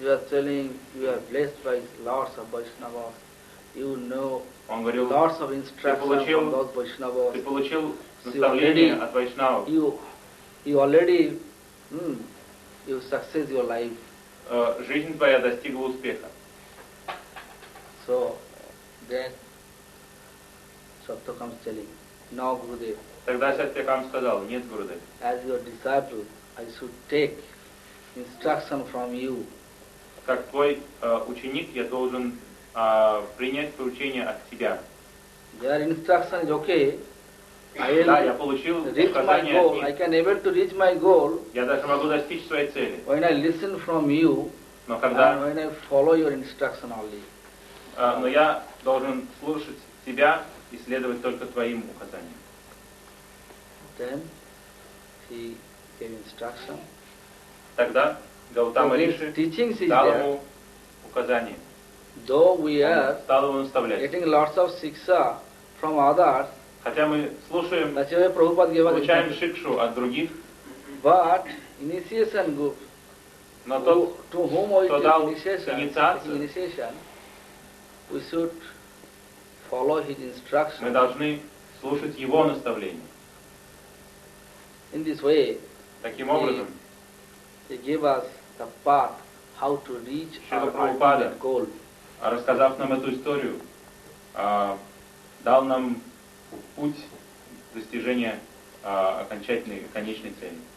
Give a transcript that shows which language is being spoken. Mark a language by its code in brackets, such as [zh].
[en] You are telling, you are blessed by lots of Vaishnavas. You know. [ru] Он говорил, [en] lots of instructions from those Vaishnavas. [ru] Ты получил наставление от Вайшнава. [en] You already, you success your life. [ru] Жизнь твоя достигла успеха. [en] So then, Саттакам telling, no Gurudev. [ru] Тогда Саттакам сказал, нет Гурудев. [en] As your disciple, I should take instruction from you. [ru] Как твой ученик, я должен принять поручение от тебя. [en] Your instruction is okay. [ru] Я получил указание от них. [en] I can able to reach my goal. [ru] Я даже могу достичь своей цели. [en] When I listen from you, [ru] но когда, [en] and when I follow your instruction only. [ru] Но я должен слушать тебя и следовать только твоим указаниям. [en] Then he gave instruction. [ru] Тогда Гаутама Риши дал ему указание. [en] Though we are [ru] стал ему наставлять. [en] Getting lots of siksha from others. [ru] Хотя мы слушаем, получаем шикшу от других, [en] but initiation group, [ru] но тот, [en] to whom we [ru] кто дал инициацию, [en] we should follow his instructions. [ru] Мы должны слушать его наставления. [en] In this way, [ru] таким образом, [en] he gave us the path how to reach [ru] Шрила [en] our ultimate goal. [ru] Рассказав нам эту историю, дал нам путь достижения окончательной, конечной цели.